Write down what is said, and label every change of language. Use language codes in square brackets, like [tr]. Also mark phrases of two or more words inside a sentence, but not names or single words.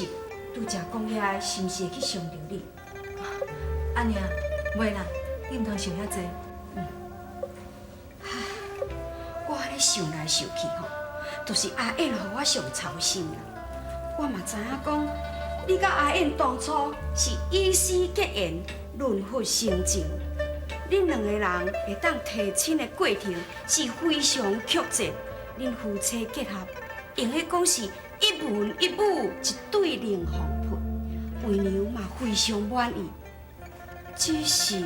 [nan] 拄则讲遐是毋是会去伤着你？阿娘，袂啦，你毋通想遐济。我安尼想来想去吼，就是阿燕互我上操心啦。我嘛知影讲，你甲阿燕当初是以死结缘，论佛成情。恁两个人会当提亲的过程是非常曲折。恁夫妻结合，用迄讲是一文一武，一对灵凤配。为娘嘛非常满意，只是